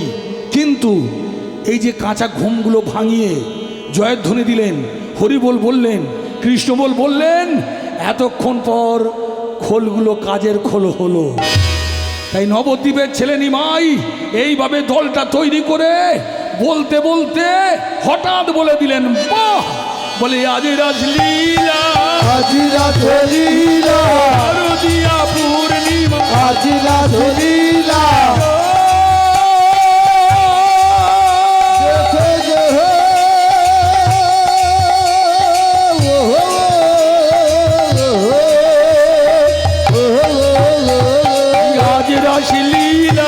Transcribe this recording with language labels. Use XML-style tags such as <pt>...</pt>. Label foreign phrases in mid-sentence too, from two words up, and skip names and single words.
<bn>কিন্তু এই যে কাঁচা ঘুমগুলো ভাঙিয়ে জয়ধ্বনি দিলেন, হরিবোল বললেন, কৃষ্ণবোল বললেন, এতক্ষণ পর খোলগুলো কাজের খোল হলো। তাই নবদ্বীপের ছেলে নিমাই এইভাবে দলটা তৈরি করে বলতে বলতে হঠাৎ বলে দিলেন, বাহ, বলে আজি রাসলীলা, আজি রাসলীলা, শারদীয়া পূর্ণিমা, আজি রাসলীলা দেখে যে আজি রাসলীলা,</bn>